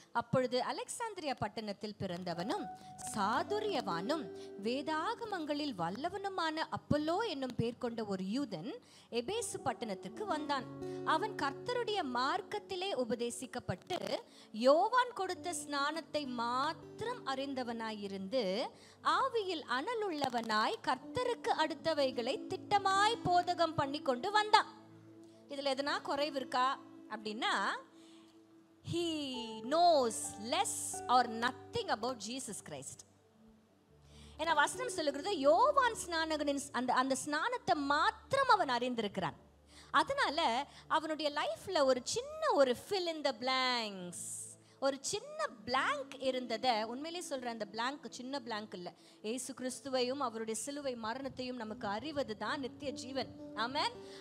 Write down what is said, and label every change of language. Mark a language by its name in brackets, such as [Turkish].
[Tamil] அப்பொழுது அலெக்சாந்திரியா பட்டணத்தில் பிறந்தவனும் சாதுரியவானும் வேதாகமங்களில் வல்லவனுமான அப்பல்லோ என்னும் பேர் கொண்ட ஒரு யூதன் எபேசு பட்டணத்துக்கு வந்தான். அவன் கர்த்தருடைய மார்க்கத்திலே உபதேசிக்கப்பட்டு யோவான் கொடுத்த ஸ்நானத்தை மாத்திரம் அறிந்தவனாயிருந்து ஆவியில் அனலுள்ளவனாய் கர்த்தருக்கு அடுத்தவைகளை திட்டமாய் போதகம் பண்ணி கொண்டு வந்தான். இதுல எதனா குறைவு இருக்கா அப்படின்னா, [English] he knows less or nothing about Jesus Christ. [Tamil] ஏன்னா வசனம் சொல்லுகிறது, யோவான் ஸ்நானகனின் அந்த ஸ்நானத்தை மாத்திரம் அவன் அறிந்திருக்கிறான். அதனால அவனுடைய லைஃப்ல ஒரு சின்ன ஒரு [English] fill in the blanks, [Tamil] ஒரு சின்ன blank இருந்ததை, உண்மையிலே சொல்றேன், அந்த blank சின்ன blank இல்ல, இயேசு கிறிஸ்துவையும் அவருடைய சிலுவை மரணத்தையும் நமக்கு அறிவது தான் நித்திய ஜீவன். ஆமென்.